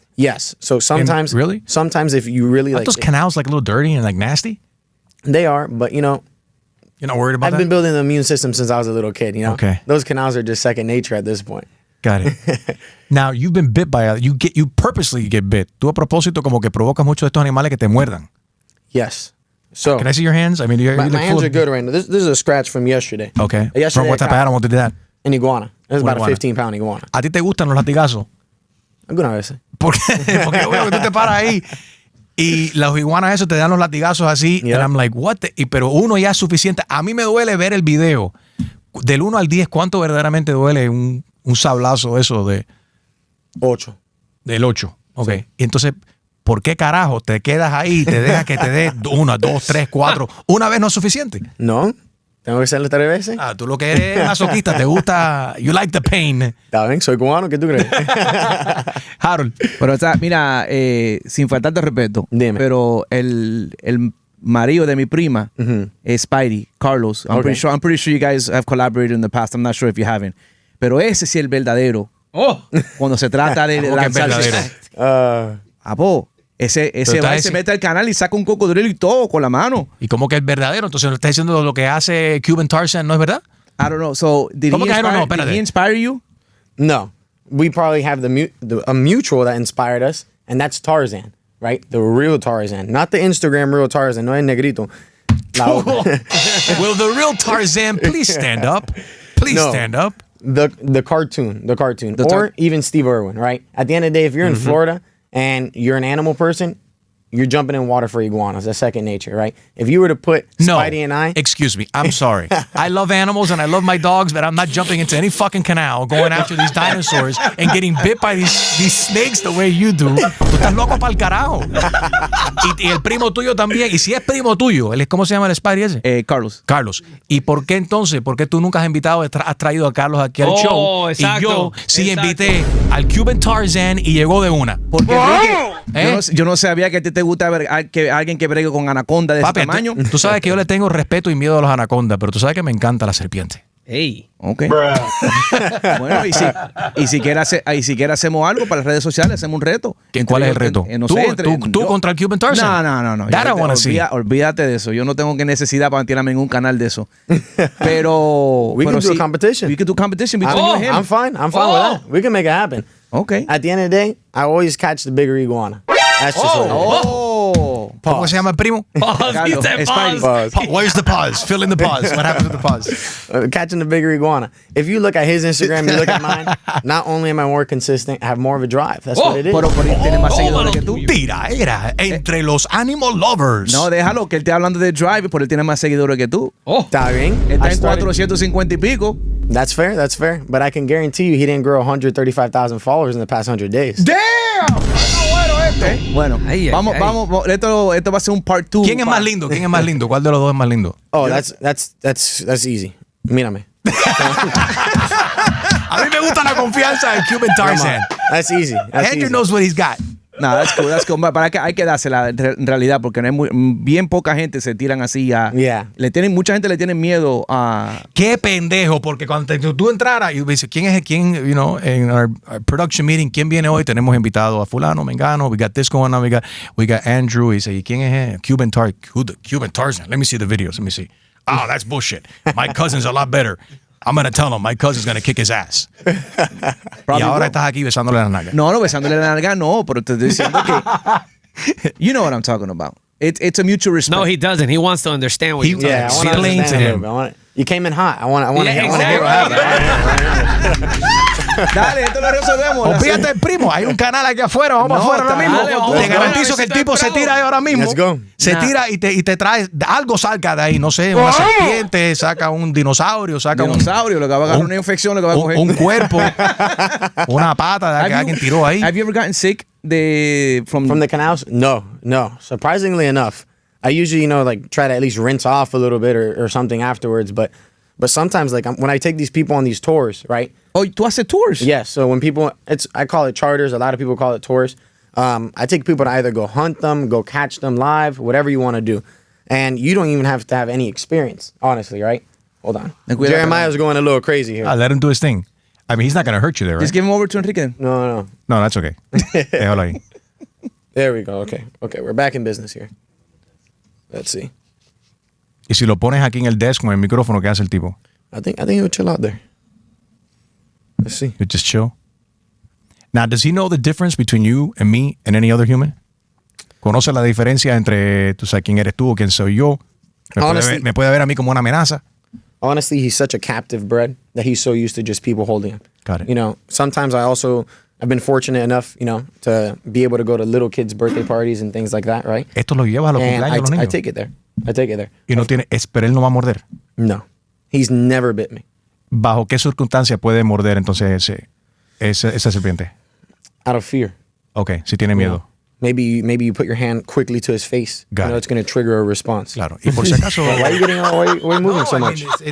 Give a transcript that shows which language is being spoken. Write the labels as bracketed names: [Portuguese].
[English] Yes. So sometimes, really? Sometimes if you really Aren't those canals like a little dirty and like nasty? They are, but you're not worried about that? I've been building the immune system since I was a little kid, Okay. Those canals are just second nature at this point. Got it. Now, you've been bit by you purposely get bit. [Spanish] Tú a propósito como que provocas mucho de estos animales que te muerdan. [English] Yes. So can I see your hands? I mean, my hands are good right now. This is a scratch from yesterday. Okay. Yesterday From what type of animal did that? An iguana. It was about iguana. a 15-pound iguana. [Spanish] ¿A ti te gustan los latigazos? Algunas veces. Porque veo que tú te paras ahí y los iguanas esos te dan los latigazos así. [English] Yeah. And I'm like, what? [Spanish] Pero uno ya es suficiente. A mí me duele ver el video. Del 1 al 10, ¿cuánto verdaderamente duele un sablazo eso de 8? Del 8. Ok. Sí. Y entonces, ¿por qué carajo te quedas ahí y te dejas que te dé 1, 2, 3, 4? ¿Una vez no es suficiente? No. ¿Tengo que hacerlo 3 veces? Tú lo que eres masoquista, te gusta, you like the pain. Está bien, soy cubano, ¿qué tú crees? Harold. Pero, o sea, mira, sin faltarte respeto, Dime. pero el marido de mi prima es Spidey, Carlos. [English] I'm pretty sure you guys have collaborated in the past. I'm not sure if you haven't. [Spanish] Pero ese sí es el verdadero. Cuando se trata de ¿Cómo que es verdadero? Ese va y se mete al canal y saca un cocodrilo y todo con la mano. ¿Y cómo que es verdadero? Entonces, ¿no estás diciendo lo que hace Cuban Tarzan no es verdad? [English] I don't know. So, did he inspire you? No. We probably have a mutual that inspired us, and that's Tarzan, right? The real Tarzan. Not the Instagram real Tarzan, no el negrito. Will the real Tarzan please stand up? Please stand up. The cartoon. Or even Steve Irwin, right? At the end of the day, if you're in Florida and you're an animal person, you're jumping in water for iguanas. That's second nature, right? If you were to put Spidey and I... Excuse me. I'm sorry. I love animals and I love my dogs, but I'm not jumping into any fucking canal going after these dinosaurs and getting bit by these snakes the way you do. [Spanish] Tú estás loco pa'l carajo. Y el primo tuyo también. Y si es primo tuyo, ¿cómo se llama el Spidey ese? Carlos. Carlos. ¿Y por qué entonces? ¿Por qué tú nunca has invitado, has traído a Carlos aquí al show? Exacto, y yo sí invité al Cuban Tarzan y llegó de una. Porque Enrique, yo no sabía que a ti te gusta ver que alguien que bregue con anaconda de Papi, ese tamaño. Tú sabes que yo le tengo respeto y miedo a los anacondas, pero tú sabes que me encanta la serpiente. Hey. Ok. Bueno, y si quieres hacemos algo para las redes sociales, hacemos un reto. ¿Cuál es el reto? No sé, ¿Tú contra el Cuban Tarzan? No. [English] That I wanna see. [Spanish] Olvídate de eso. Yo no tengo necesidad para tirarme en un canal de eso. Pero [English] We can do a competition. We can do a competition between you and him. I'm fine with that. We can make it happen. Okay. At the end of the day, I always catch the bigger iguana. That's just what it is. [Spanish] ¿Cómo se llama el primo? [English] Pause. He said pause. Pause. Where's the pause? Fill in the pause. What happens with the pause? Catching the bigger iguana. If you look at his Instagram, you look at mine, not only am I more consistent, I have more of a drive. That's what it is. [Spanish] Pero él tiene más seguidores que tú. Tira, era entre los animal lovers. No, déjalo, que él esté hablando de drive, pero él tiene más seguidores que tú. Está bien. Está en 450 y pico. [English] That's fair. But I can guarantee you he didn't grow 135,000 followers in the past 100 days. [Spanish] ¡Damn! Bueno, Ay, vamos, esto va a ser un part 2. ¿Quién es más lindo? ¿Quién es más lindo? ¿Cuál de los dos es más lindo? [English] Oh, that's easy. Mírame. [Spanish] A mí me gusta la confianza del Cuban Tarzan. [English] That's easy. Andrew knows what he's got. No, that's cool. [Spanish] Para que hay que dársela en realidad, porque no es bien poca gente se tiran así a... [English] Yeah. [Spanish] Mucha gente le tiene miedo a... Qué pendejo, porque cuando tú entraras y dices, ¿quién es quién, en our production meeting, quién viene hoy? Tenemos invitado a fulano, mengano, we got this going on, we got Andrew, y dice, ¿y quién es Cuban Tarzan? [English] Let me see the videos, let me see. Oh, that's bullshit. My cousin's a lot better. I'm going to tell him my cousin's going to kick his ass. Y ahora estás aquí besándole la nalga. No, besándole la nalga no, pero te estoy diciendo que... You know what I'm talking about. It's a mutual respect. No, he doesn't. He wants to understand what you're talking Yeah, I want to Explain understand to a him. little bit. You came in hot. I want to Yeah, hear what happened. [Spanish] Dale, esto lo resolvemos. Olvídate del primo, hay un canal aquí afuera, vamos afuera ahora mismo. dale, vamos Te afuera, garantizo que el tipo se tira ahí ahora mismo. [English] Let's go. [Spanish] Se tira y te trae, algo salga de ahí, no sé, una serpiente, saca un dinosaurio, saca Dinosaurio, lo que va a agarrar una infección, lo que va a coger. un cuerpo, una pata de que alguien tiró ahí. [English] Have you ever gotten sick From the canals? No. Surprisingly enough, I usually, try to at least rinse off a little bit or something afterwards. But sometimes, when I take these people on these tours, right? [Spanish] Oh, tú haces tours? [English] Yes. So when people, I call it charters. A lot of people call it tours. I take people to either go hunt them, go catch them live, whatever you want to do. And you don't even have to have any experience, honestly, right? Hold on. Jeremiah's going a little crazy here. Let him do his thing. I mean, he's not going to hurt you there, right? Just give him over to Enrique. No. No, that's okay. Déjalo ahí. There we go. Okay, we're back in business here. Let's see. Y si lo pones aquí en el desk con el micrófono, ¿qué hace el tipo? I think he'll chill out there. Let's see. You just chill. Now, does he know the difference between you and me and any other human? [Spanish] ¿Conoce la diferencia entre, tú sabes, quién eres tú o quién soy yo? ¿Me puede ver a mí como una amenaza? [English] Honestly, he's such a captive bred that he's so used to just people holding him. Got it. Sometimes I've been fortunate enough, to be able to go to little kids' birthday parties and things like that, right? [Spanish] Esto lo llevas a los [English] And [Spanish] cumpleaños de los niños. [English] I take it there. [Spanish] Y no tiene, pero él no va a morder. [English] No. He's never bit me. [Spanish] ¿Bajo qué circunstancia puede morder entonces esa serpiente? [English] Out of fear. [Spanish] Ok, si tiene miedo. [English] Maybe you put your hand quickly to his face. Got it. It's going to trigger a responce. [Spanish] Claro. Y por si acaso... [English] Why are you moving so much?